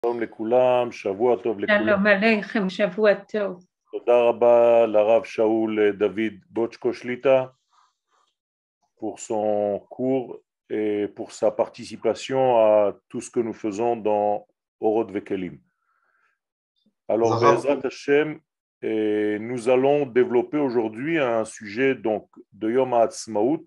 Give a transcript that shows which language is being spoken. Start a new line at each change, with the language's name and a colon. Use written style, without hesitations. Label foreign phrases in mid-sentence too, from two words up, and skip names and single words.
Hebrew: שלום לכולם, שבוע טוב לכולם. שלום עליכם, שבוע טוב. תודה רבה לרב שאול דוד בוצ'קו שליטה
French: pour son cours et pour sa participation à tout ce que nous faisons dans Orod Vekelim. Alors,
Hebrew: בעזרת השם,
French: nous allons développer aujourd'hui un sujet donc, de Yom HaAtzmaut.